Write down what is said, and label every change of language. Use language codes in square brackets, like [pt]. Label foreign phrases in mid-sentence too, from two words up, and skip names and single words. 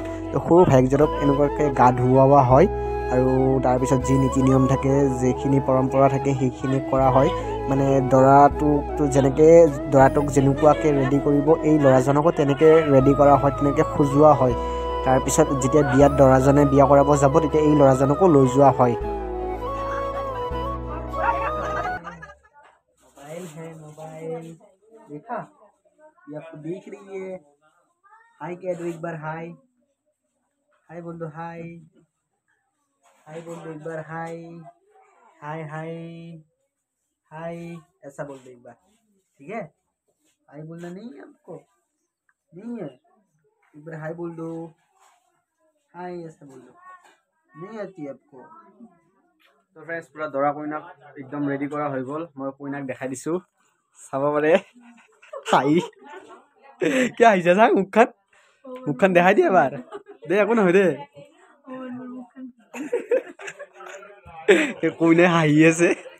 [as] তো সৰু ভায়েকজনক এনেকুৱাকৈ গা ধুওৱা হয় আৰু তাৰপিছত যি নীতি নিয়ম থাকে, যিখিনি পৰম্পৰা থাকে সেইখিনি কৰা হয়। মানে দৰাটোকতো দৰাটোক যেনেকুৱাকৈ ৰেডি কৰিব এই ল'ৰাজনকো তেনেকৈ ৰেডি কৰা হয়, তেনেকৈ সজোৱা হয়। তাৰপিছত যেতিয়া বিয়াত দৰাজনে বিয়া কৰাব যাব তেতিয়া এই ল'ৰাজনকো লৈ যোৱা হয়। [hi] मोबाइल देखा ये आपको देख रही है। हाय कह दो एक बार, हाय हाय बोल दो, हाय हाय बोल दो एक बार, हाय हाय हाय हाय ऐसा बोल दो एक बार, ठीक है। हाय बोलना नहीं है आपको, नहीं है, एक बार हाय बोल दो, हाय ऐसा बोल दो, नहीं आती है आपको। [as] তো ফ্ৰেণ্ডছ পুৰা দৰা কইনাক একদম ৰেডি কৰা হৈ গ'ল। মই কইনাক দেখাই দিছোঁ, চাব পাৰে। হাই কি আহিছে চা, মুখখন দেখাই দিয়ে এবাৰ দে, একো নহয় দে। কইনাই হাঁহি আছে।